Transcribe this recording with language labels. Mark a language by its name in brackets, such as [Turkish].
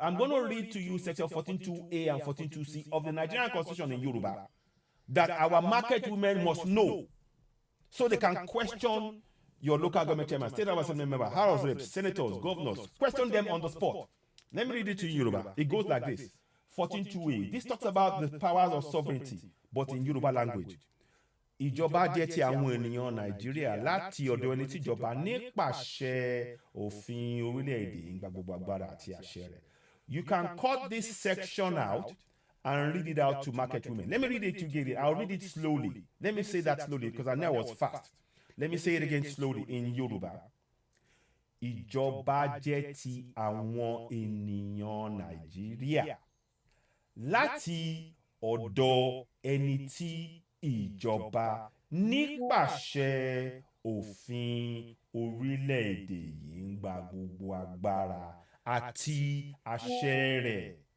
[English] I'm going to read to you section 14.2a and 14.2c of the Nigerian Constitution in Yoruba that our market women must know so they can question your local government chairman, state assembly member, house of reps, senators, governors. Question them on the spot. Let me read it to you in Yoruba. It goes like this. 14.2a. This talks about the powers of sovereignty, but in Yoruba language. [Yoruba] Ìjọba jẹ́ ti àwọn ènìyàn Nàìjíríà láti ọ̀dọ̀ ẹni tíjọba nípasẹ̀ òfin orílẹ̀-èdè ìgbà gbogbo agbára àti àṣẹ rẹ̀. [English] You can cut this section out and read it out to market women. Let me read it again. I'll read it slowly. Let me say that slowly because I know I was fast. Let me say it again slowly in Yoruba. [Yoruba] Ìjọba jẹ́ ti àwọn ènìyàn Nàìjíríà láti ọ̀dọ̀ ẹni tí ìjọba nípasẹ̀ òfin orílẹ̀-èdè yìí ń gba gbogbo agbára àti àṣẹ rẹ̀.